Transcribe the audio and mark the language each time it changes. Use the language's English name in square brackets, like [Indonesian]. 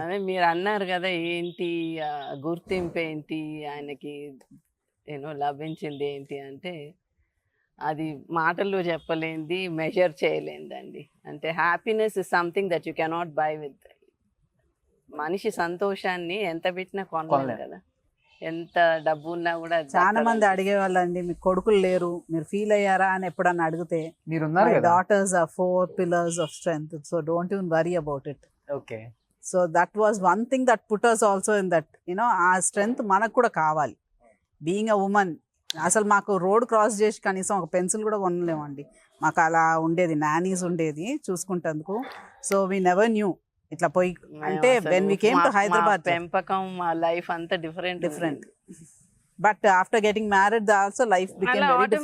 [Telugu] అదే మీరు అన్నారు కదా ఏంటి గుర్తింపు ఏంటి ఆయనకి లభించింది ఏంటి అంటే అది మాటల్లో చెప్పలేంది, మెజర్ చేయలేందండి. అంటే [English] Happiness is something that you cannot buy with. [Telugu] మనిషి సంతోషాన్ని ఎంత పెట్టినా కొనలేం కదా, ఎంత డబ్బు ఉన్నా కూడా. చాలా మంది అడిగేవాళ్ళండి, మీకు కొడుకులు లేరు, మీరు ఫీల్ అయ్యారా అని ఎప్పుడన్నా అడిగితే, మీరున్నారు [English] my [Telugu] కదా. [English] daughters are 4 pillars of strength, so don't even worry about it. [Telugu] Okay. [English] So that was one thing that put us also in that, [Telugu] ఆ strength మనకు కూడా కావాలి. [English] being a woman, [Telugu] అసలు మాకు రోడ్ క్రాస్ చేసి కనీసం ఒక పెన్సిల్ కూడా కొనలేమండి. మాకు అలా ఉండేది, నానీస్ ఉండేది చూసుకుంటేందుకు. [English] so we never knew [Telugu] ఇట్లా పోయి అంటే [English] when we came to Hyderabad [Telugu] పెంపకం మా లైఫ్ అంతా different. [English] But after getting married also life became very different.